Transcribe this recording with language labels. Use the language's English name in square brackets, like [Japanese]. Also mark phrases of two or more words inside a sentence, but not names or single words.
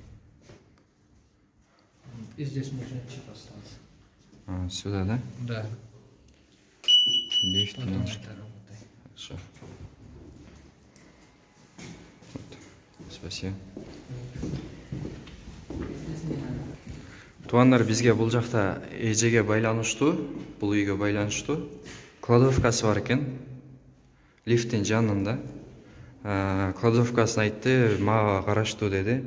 [Russian] И здесь можно чип остался. Сюда, да? Да. Лифт. Хорошо. Спасибо. [Kyrgyz] Туугандар, бизге бул жакта эжеге байланыштуу, бул үйгө байланыштуу кладовкасы бар экен. Лифттин жанында. Кладовкасын айтты, мага караштуу деди.